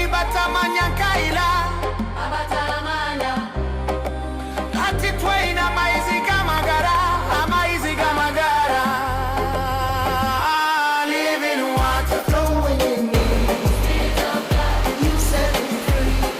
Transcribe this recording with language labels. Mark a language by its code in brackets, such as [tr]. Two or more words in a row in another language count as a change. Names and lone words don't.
[nyn] abatamanya kaila hati twaina maizi gamagara amaizi gamagara [en] living water flowing in me you set me free